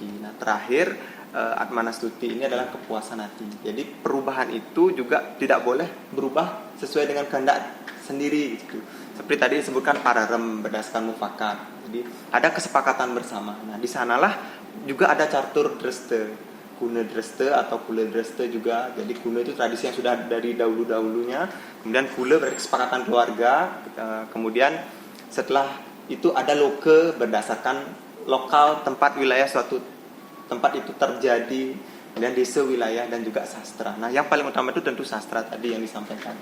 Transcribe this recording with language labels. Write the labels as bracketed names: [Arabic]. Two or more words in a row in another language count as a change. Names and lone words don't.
[Indonesian] Nah, terakhir Atmanastuti ini adalah kepuasan hati. Jadi perubahan itu juga tidak boleh berubah sesuai dengan kehendak sendiri gitu. Seperti tadi disebutkan pararem berdasarkan mufakat. Jadi ada kesepakatan bersama. Nah, di sanalah juga ada catur dreste, kune dreste atau kule dreste juga. Jadi kune itu tradisi yang sudah dari dahulu-dahulunya. Kemudian kule berarti kesepakatan keluarga. Kemudian setelah itu ada loke berdasarkan lokal tempat wilayah suatu tempat itu terjadi. Kemudian desa wilayah dan juga sastra. Nah, yang paling utama itu tentu sastra tadi yang disampaikan.